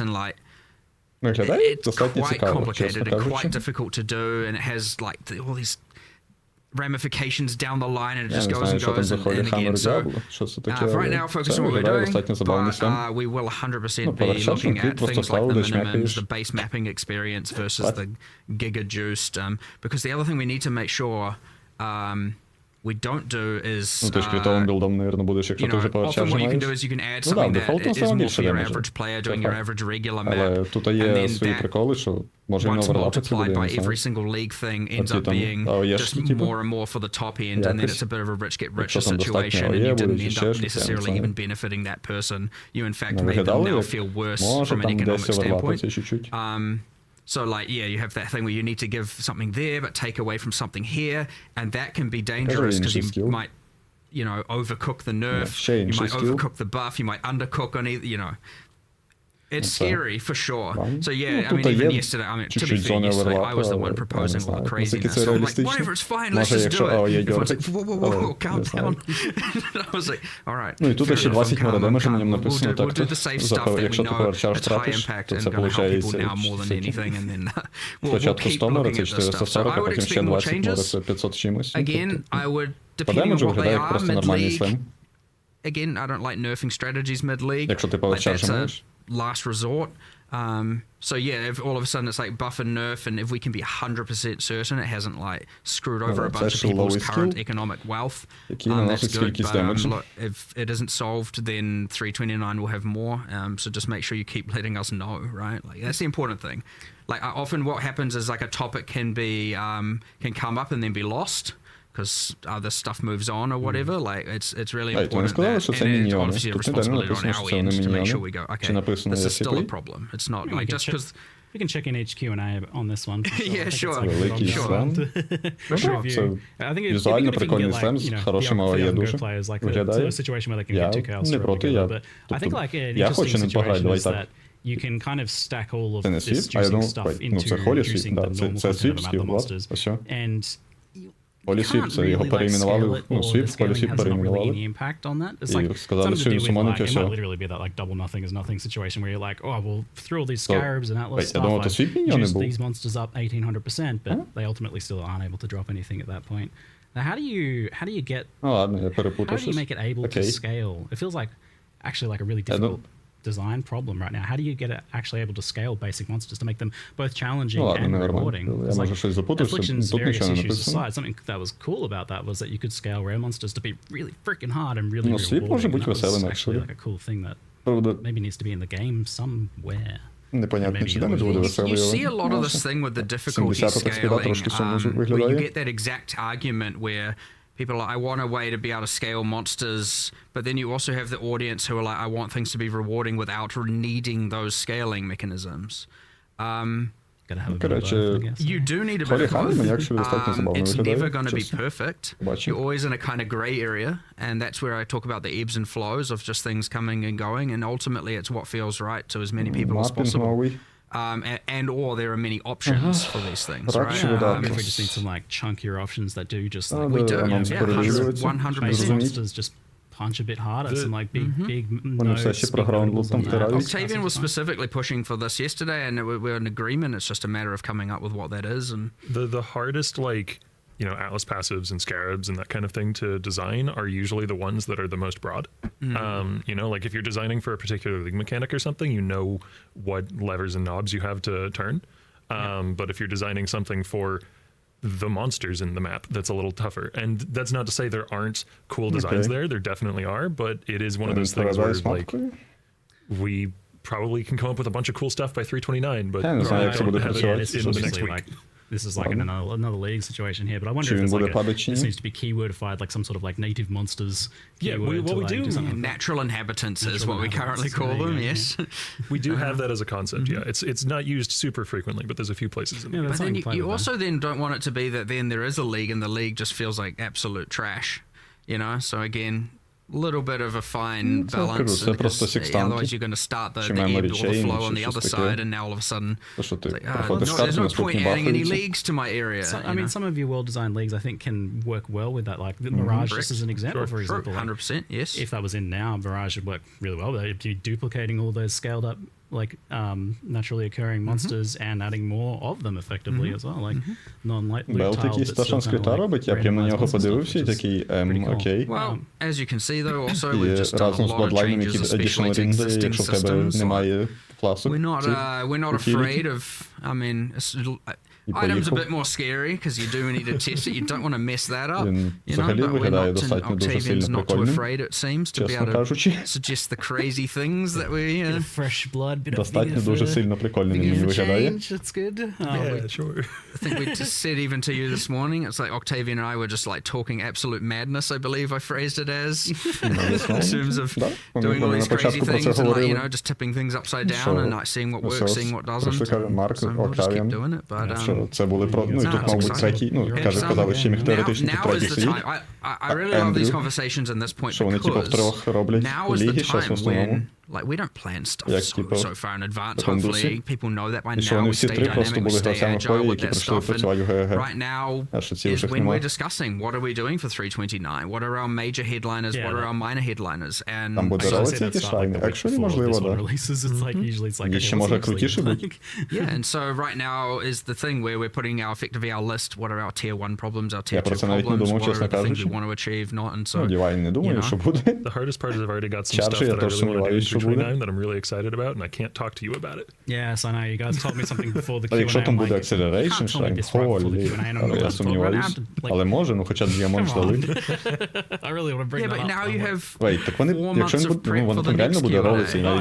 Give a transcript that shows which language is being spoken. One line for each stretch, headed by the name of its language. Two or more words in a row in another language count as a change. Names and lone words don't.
English: And like, it's quite complicated and quite difficult to do, and it has like all these ramifications down the line, and it just goes and goes and again. So for right now, focus on what we're doing, but we will 100% be looking at things like the minimums, the base mapping experience versus the giga juiced, because the other thing we need to make sure we don't do is,
Ukrainian: Ну, ти ж критовим білдом, мабуть, будеш, якщо
English: you
Ukrainian: ти вже
English: know, Power often Charge what you can
Ukrainian: маєш.
English: do is you can add
Ukrainian: Ну да,
English: something that
Ukrainian: дефолтно
English: is
Ukrainian: саме
English: more
Ukrainian: більше
English: for your
Ukrainian: демеджу.
English: average player
Ukrainian: Це
English: doing your
Ukrainian: факт.
English: average regular
Ukrainian: Але
English: map.
Ukrainian: тут
English: And
Ukrainian: є
English: then
Ukrainian: свої
English: that
Ukrainian: приколи, що може і на
English: once
Ukrainian: оверлапити буде,
English: multiplied
Ukrainian: я
English: by
Ukrainian: не знаю.
English: every single league thing ends
Ukrainian: Оці
English: up
Ukrainian: там
English: being
Ukrainian: АОЄшки,
English: just
Ukrainian: типу.
English: more and more for the top end, and then
Ukrainian: Якось.
English: it's a bit of a rich get richer
Ukrainian: Якщо там достатньо
English: situation, and
Ukrainian: АОЄ
English: you didn't
Ukrainian: будуть, і
English: end
Ukrainian: ще
English: up
Ukrainian: щось, я не
English: necessarily
Ukrainian: знаю.
English: even benefiting that person. You in fact
Ukrainian: Ну,
English: made them
Ukrainian: виглядало
English: now
Ukrainian: як
English: feel worse
Ukrainian: може
English: from an
Ukrainian: там
English: economic
Ukrainian: десь
English: standpoint.
Ukrainian: оверлапиться чуть-чуть.
English: So like, yeah, you have that thing where you need to give something there, but take away from something here, and that can be dangerous because you skill. might, you know, overcook the nerf,
Ukrainian: ще
English: you
Ukrainian: інший
English: might skill. overcook the buff, you might undercook on either, you know. It's scary for sure. So yeah, I mean, even yesterday, I mean, to be fair, yesterday I was the one proposing all the craziness. So I'm like, whatever, it's fine, let's just do it. Everyone's like, whoa, calm down. I was like, all right.
Ukrainian: Ну і тут ще 20
English: more damage
Ukrainian: на ньому
English: We'll
Ukrainian: написано, так
English: do the safe stuff that we
Ukrainian: якщо ти
English: know Power Charge that's high
Ukrainian: тратиш,
English: impact
Ukrainian: то
English: and
Ukrainian: це
English: going to help people now
Ukrainian: виходить
English: more than anything, and then we'll
Ukrainian: спочатку
English: keep
Ukrainian: 100 мора,
English: looking
Ukrainian: це
English: at this stuff. So 440, I
Ukrainian: а
English: would
Ukrainian: потім ще
English: expect more
Ukrainian: 20 мора,
English: changes.
Ukrainian: це 500 чимось.
English: Again, I would,
Ukrainian: По
English: depending on
Ukrainian: демеджу
English: what they
Ukrainian: виглядає як
English: are,
Ukrainian: просто нормальний
English: mid-league,
Ukrainian: слем.
English: again, I don't like nerfing strategies mid-league.
Ukrainian: Якщо ти Power
English: Like, Charge that's a
Ukrainian: маєш.
English: last resort. So yeah, if all of a sudden it's like buff and nerf, and if we can be 100% certain it hasn't like screwed over a that's bunch of actually people's lowest current skill. economic wealth,
Ukrainian: Який
English: that's
Ukrainian: наносить
English: good.
Ukrainian: кількість
English: But
Ukrainian: демеджу.
English: look, if it isn't solved, then 329 will have more. So just make sure you keep letting us know, right? Like that's the important thing. Like often what happens is like a topic can be can come up and then be lost, because other stuff moves on or whatever. Like it's really
Ukrainian: А, і то не
English: important
Ukrainian: сказали,
English: that,
Ukrainian: що це
English: and it's
Ukrainian: міньйони.
English: obviously a
Ukrainian: Тут ніде не
English: responsibility on
Ukrainian: написано, що
English: our
Ukrainian: це
English: end
Ukrainian: не
English: to make sure
Ukrainian: міньйони.
English: we go,
Ukrainian: Чи
English: okay,
Ukrainian: написано
English: this is still a SCP? problem. It's not We like can just check- because. We can check in HQ&A on this one. for sure. Yeah, I think sure. it's like
Ukrainian: Великий
English: from
Ukrainian: слем.
English: the
Ukrainian: Ну,
English: review.
Ukrainian: це
English: I think
Ukrainian: візуально
English: it'd be good if you can
Ukrainian: прикольний
English: get,
Ukrainian: слем
English: like,
Ukrainian: з
English: you know,
Ukrainian: хорошим
English: the
Ukrainian: АОЄ
English: younger
Ukrainian: дуже.
English: players, like, to
Ukrainian: Виглядає.
English: a situation where they can
Ukrainian: Я
English: get 2 chaos
Ukrainian: не
English: through
Ukrainian: проти,
English: together.
Ukrainian: я...
English: But I think like an
Ukrainian: я хочу
English: interesting
Ukrainian: ним пограти,
English: situation
Ukrainian: давай
English: is
Ukrainian: так.
English: that you can kind of stack all of
Ukrainian: Це не
English: this
Ukrainian: світ, а я
English: juicing
Ukrainian: думав,
English: stuff
Ukrainian: ну це
English: into
Ukrainian: холі
English: juicing
Ukrainian: світ,
English: the
Ukrainian: да,
English: normal
Ukrainian: це
English: content
Ukrainian: світ
English: about the
Ukrainian: скіл,
English: monsters.
Ukrainian: ось.
English: And
Ukrainian: Холі світ,
English: can't
Ukrainian: це його
English: really, like,
Ukrainian: перейменували,
English: scale it,
Ukrainian: ну
English: or
Ukrainian: світ,
English: the
Ukrainian: холі
English: scaling
Ukrainian: світ
English: has not really any
Ukrainian: перейменували.
English: impact on that. It's
Ukrainian: І
English: like
Ukrainian: сказали,
English: something
Ukrainian: що
English: to do with,
Ukrainian: сумонить
English: like, it
Ukrainian: все.
English: might literally be that like double nothing is nothing situation where you're like, oh well, through all these So, scarabs and atlas wait,
Ukrainian: я
English: stuff,
Ukrainian: думав, то світ міньйони
English: juiced
Ukrainian: був.
English: these monsters up 1800%, but they ultimately still aren't able to drop anything at that point. Now, how do you get
Ukrainian: Ну ладно, я
English: how
Ukrainian: перепутав
English: do you
Ukrainian: щось.
English: make it able to
Ukrainian: Окей.
English: scale? It feels like actually like a really difficult design problem right now. How do you get it actually able to scale basic monsters to make them both challenging
Ukrainian: Ну ладно,
English: and
Ukrainian: нормально.
English: rewarding?
Ukrainian: Я
English: 'Cause,
Ukrainian: може
English: like,
Ukrainian: щось запутався,
English: Affliction's
Ukrainian: тут
English: various
Ukrainian: нічого не
English: issues
Ukrainian: написано.
English: aside, something that was cool about that was that you could scale rare monsters to be really freaking hard and really
Ukrainian: Ну, світ
English: rewarding.
Ukrainian: може
English: and
Ukrainian: бути
English: that was
Ukrainian: веселим,
English: actually actually. like a cool thing that
Ukrainian: Правда,
English: maybe needs to be in the game somewhere.
Ukrainian: непонятно,
English: Maybe
Ukrainian: чи
English: it
Ukrainian: демедж
English: was-
Ukrainian: буде
English: You
Ukrainian: веселий,
English: see a lot of
Ukrainian: але
English: this thing with the difficulty
Ukrainian: 70-та скіда
English: scaling,
Ukrainian: трошки сумно
English: where you
Ukrainian: виглядає.
English: get that exact argument where people are like, I want a way to be able to scale monsters, but then you also have the audience who are like, I want things to be rewarding without needing those scaling mechanisms. Gotta have a bit of
Ukrainian: Коротше,
English: both, I guess. You do need a bit
Ukrainian: Холі
English: of
Ukrainian: Ханна мені
English: both.
Ukrainian: actually достатньо забавно
English: It's
Ukrainian: виглядає,
English: never going to be
Ukrainian: чесно.
English: perfect.
Ukrainian: Бачу.
English: You're always in a kind of gray area, and that's where I talk about the ebbs and flows of just things coming and going, and ultimately it's what feels right to as many people as
Ukrainian: Мапінг
English: possible.
Ukrainian: новий.
English: And or there are many options for these things,
Ukrainian: Так,
English: right?
Ukrainian: чи видатно.
English: If we just need some like chunkier options that do just like We do,
Ukrainian: Анонс
English: yeah,
Ukrainian: передивлюється.
English: 100%. basic monsters just punch a bit harder. Some like big
Ukrainian: Вони все
English: no
Ukrainian: ще
English: speed
Ukrainian: про граунд
English: notables
Ukrainian: там
English: on that.
Ukrainian: втирають.
English: Octavian was specifically pushing for this yesterday, and we're in agreement. It's just a matter of coming up with what that is. And The hardest, like, you know, Atlas passives and scarabs and that kind of thing to design are usually the ones that are the most broad. You know, like if you're designing for a particular league mechanic or something, you know what levers and knobs you have to turn. But if you're designing something for the monsters in the map, that's a little tougher. And that's not to say there aren't cool designs Okay. there. There definitely are, but it is one of those things where Paradise like
Ukrainian: мапкою?
English: we probably can come up with a bunch of cool stuff by 329, but
Ukrainian: Я не знаю, як це буде
English: don't have
Ukrainian: працювати.
English: it This is in the next obviously week. like this is like another league situation here, but I wonder
Ukrainian: Чи
English: if
Ukrainian: він
English: there's
Ukrainian: буде
English: like
Ukrainian: падати чи
English: this
Ukrainian: ні?
English: needs to be keywordified, like some sort of like native monsters. Yeah, keyword what to, we like, do- something like that. natural inhabitants is Natural what we currently inhabitants, call there them. you go, Yes. We do have that as a concept, yeah. It's not used super frequently, but there's a few places in Yeah, there. that's But then something to play you with, also then don't want it to be that then there is a league and the league just feels like absolute trash, you know? So again, little bit of a fine
Ukrainian: це
English: balance.
Ukrainian: це просто
English: because
Ukrainian: секстанти.
English: otherwise you're going to start the
Ukrainian: Чи
English: ebb memory or the chain, flow
Ukrainian: чи
English: on the
Ukrainian: щось
English: other
Ukrainian: таке.
English: side, and now all of a sudden
Ukrainian: То, що ти
English: it's like,
Ukrainian: проходиш
English: there's
Ukrainian: карту,
English: no
Ukrainian: наступні
English: point adding any
Ukrainian: бафаються.
English: leagues to my area. So, you I mean, know? some of your well-designed leagues, I think, can work well with that. Like the Mirage, just as an example, for Sure, example. Like, 100%, yes. if that was in now, Mirage would work really well. They'd be duplicating all those scaled-up, like naturally occurring monsters and adding more of them effectively as well, like non-light loot
Ukrainian: Белт
English: tiled,
Ukrainian: якийсь
English: but
Ukrainian: та
English: still kind of
Ukrainian: скрита
English: like
Ukrainian: робить, я прям на
English: randomized
Ukrainian: нього
English: monster stuff,
Ukrainian: подивився і
English: which is
Ukrainian: такий,
English: pretty cool.
Ukrainian: окей.
English: Well, as you can see though, also
Ukrainian: І
English: we've just done a
Ukrainian: разом з
English: lot of
Ukrainian: бладлайном,
English: changes,
Ukrainian: які
English: especially additional to
Ukrainian: рінги,
English: existing
Ukrainian: якщо в тебе
English: systems. Like,
Ukrainian: немає класу.
English: we're not
Ukrainian: цих
English: afraid
Ukrainian: утилітів.
English: of, I mean,
Ukrainian: І
English: Items a
Ukrainian: поїхав.
English: bit more scary because you do need to test it. You don't want to mess that up.
Ukrainian: Він
English: You know,
Ukrainian: взагалі
English: but we're
Ukrainian: виглядає
English: not,
Ukrainian: достатньо дуже
English: Octavian's
Ukrainian: сильно
English: not too
Ukrainian: прикольним,
English: afraid, it seems, to be
Ukrainian: чесно
English: able to
Ukrainian: кажучи.
English: suggest the crazy things that we... Fresh blood, bit of
Ukrainian: Достатньо дуже сильно прикольним він мені виглядає.
English: That's good. Yeah, sure. I think we just said even to you this morning, it's like Octavian and I were just like talking absolute madness, I believe I phrased it as, in terms of doing all these crazy things and like, you know, just tipping things upside down and like seeing what works, seeing what doesn't. Марк, So we'll just keep Octavian, doing it, but
Ukrainian: що це були про... Ну, і
English: No,
Ukrainian: тут,
English: it's
Ukrainian: мабуть,
English: exciting.
Ukrainian: третій, ну, казали, що міг теоретично
English: now
Ukrainian: третій
English: is the
Ukrainian: світ.
English: time. I really love these conversations in this point
Ukrainian: Що вони, типу,
English: because
Ukrainian: втрьох роблять
English: now is
Ukrainian: ліги,
English: the
Ukrainian: зараз в
English: time
Ukrainian: основному.
English: when like we don't plan stuff
Ukrainian: Як,
English: so,
Ukrainian: типу,
English: so far in advance.
Ukrainian: в індусі.
English: Hopefully people know that by
Ukrainian: І що
English: now.
Ukrainian: вони
English: We
Ukrainian: всі
English: stay
Ukrainian: три просто
English: dynamic, we
Ukrainian: були
English: stay
Ukrainian: гравцями
English: agile
Ukrainian: Хої,
English: with
Ukrainian: які
English: that
Ukrainian: прийшли
English: stuff.
Ukrainian: працювати в ГГ.
English: Right now
Ukrainian: А що ці
English: is
Ukrainian: вже
English: when
Ukrainian: немає.
English: we're discussing what are we doing for 329? What are our major headliners? Yeah, what are that- our minor headliners? And
Ukrainian: Там буде
English: I
Ukrainian: релиці
English: say that's
Ukrainian: якісь
English: not like
Ukrainian: шайни.
English: the week
Ukrainian: Якщо
English: before
Ukrainian: можливо,
English: this one
Ukrainian: да.
English: releases, it's like usually it's like
Ukrainian: І ще може крутіше бути.
English: yeah, and so right now is the thing where we're putting our effectively our list. What are our tier 1 problems? Our tier
Ukrainian: Я про
English: 2
Ukrainian: це навіть не
English: problems?
Ukrainian: думав,
English: What are
Ukrainian: чесно
English: the things we
Ukrainian: кажучи.
English: want to achieve? Not and
Ukrainian: Ну,
English: so.
Ukrainian: Дівайн не думаю,
English: you know.
Ukrainian: що буде.
English: The hardest part is I've already got some Charge stuff
Ukrainian: я
English: that I
Ukrainian: теж
English: really want to do in
Ukrainian: сумніваюсь, що буде.
English: 329 that I'm really excited about, and I can't talk to you about it. Yes, I know. You guys told me something before the
Ukrainian: А
English: Q&A.
Ukrainian: якщо там
English: I'm
Ukrainian: буде
English: like, Acceleration, can't tell me
Ukrainian: шайн,
English: this right before the
Ukrainian: холі.
English: Q&A, and I'm
Ukrainian: Але
English: not
Ukrainian: я
English: gonna talk
Ukrainian: сумніваюсь.
English: about it. Like,
Ukrainian: Але може, ну хоча б Діамонт
English: come
Ukrainian: дали.
English: on. I really want to bring Yeah, that but up. now I'm you like, have
Ukrainian: Вейт, так вони,
English: 4
Ukrainian: якщо
English: months
Ukrainian: він
English: of
Ukrainian: буде,
English: prep
Ukrainian: ну,
English: for
Ukrainian: воно
English: the
Ukrainian: там реально
English: next
Ukrainian: буде
English: Q&A.
Ukrainian: ролиці, і
English: Oh,
Ukrainian: навіть